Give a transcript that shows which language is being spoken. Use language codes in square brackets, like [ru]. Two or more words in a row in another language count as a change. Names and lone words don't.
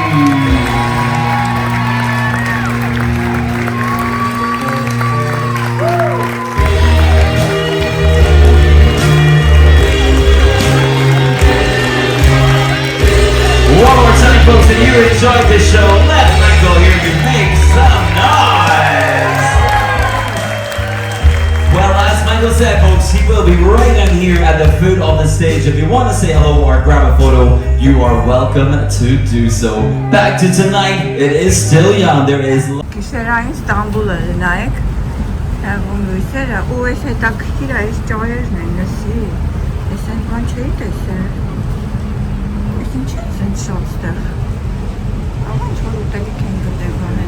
[en] One more time, folks, if you enjoyed this show, let Michael hear you make some noise. Well, as Michael said, folks, he will be right down here at the foot of the stage. If you want to say hello or grab a photo, you are welcome to do so. Back to tonight, it is still young. There is... [hy] Գիշերային Ստամբուլը նայեք, հեղում լույսերը, ու այս հետաքրքիր այս ճայերն են, լսի, ես այն բան չէի տեսել, ես ինչ ես են շատ ստեղ, աղա ինչ որ ուտելիք են գտել,